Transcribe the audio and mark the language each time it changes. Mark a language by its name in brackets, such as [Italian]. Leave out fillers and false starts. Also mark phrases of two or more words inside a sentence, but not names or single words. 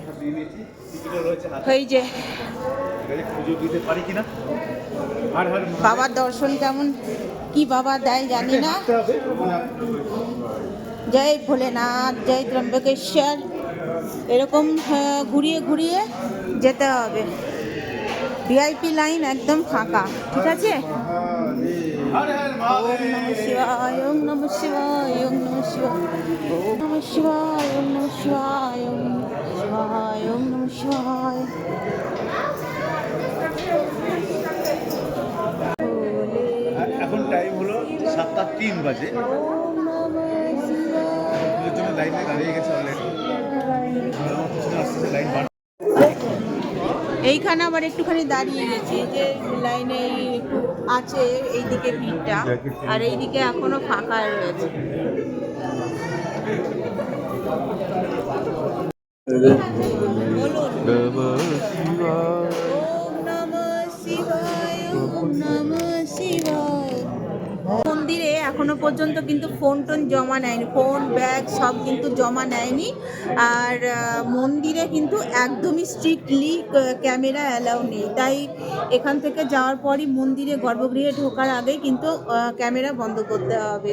[Bangla] এই যে বাবার দর্শন কেমন কি বাবা দেয় জানি না। জয় ভোলেনাথ, জয় ত্রম্বকেশ্বর। এরকম ঘুরিয়ে যেতে হবে। ভিআইপি লাইন একদম ফাঁকা, ঠিক আছে। [Sanskrit] ওম নমঃ শিবায়, ওম নমঃ শিবায়, ওম নমঃ শিবায়, ওম নমঃ শিবায়, ওম নমঃ শিবায়, ওম নমঃ শিবায়, ওম নমঃ শিবায়। [Bangla] এখন টাইম হলো 7:03 বাজে। লাইনে দাঁড়িয়ে গেছে অলরেডি। এইখানে আবার একটুখানি দাঁড়িয়ে গেছি, এই যে লাইনে একটু আছে এইদিকে ভিড়টা, আর এইদিকে এখনো ফাঁকা রয়েছে। বলুন [Sanskrit] ওম নমঃ শিবায়, ওম নমঃ শিবায়। [Bangla] মন্দিরে এখনো পর্যন্ত কিন্তু ফোন টোন জমা নেয়নি, ফোন ব্যাগ সব কিন্তু জমা নেয়নি। আর মন্দিরে কিন্তু একদমই [English] strictly camera allow [Bangla] নেই। তাই এখান থেকে যাওয়ার পরই মন্দিরে গর্ভগৃহে ঢোকার আগে কিন্তু ক্যামেরা বন্ধ করতে হবে।